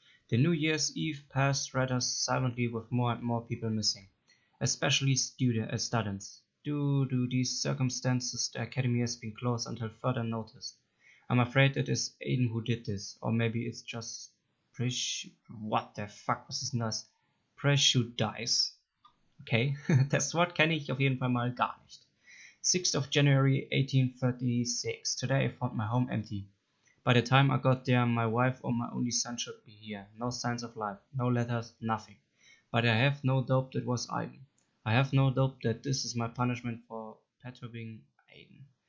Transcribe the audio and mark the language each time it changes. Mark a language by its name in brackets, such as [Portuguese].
[English] The New Year's Eve passed rather silently with more and more people missing, especially students. Due to these circumstances, the academy has been closed until further notice. I'm afraid it is Aiden who did this, or maybe it's just what the fuck, [German] was ist denn das? [English] Prejudice. [German] Okay, das Wort kenne ich auf jeden Fall mal gar nicht. [English] 6th of January 1836. Today I found my home empty. By the time I got there, my wife or my only son should be here. No signs of life, no letters, nothing. But I have no doubt it was Aiden. I have no doubt that this is my punishment for perturbing Aiden.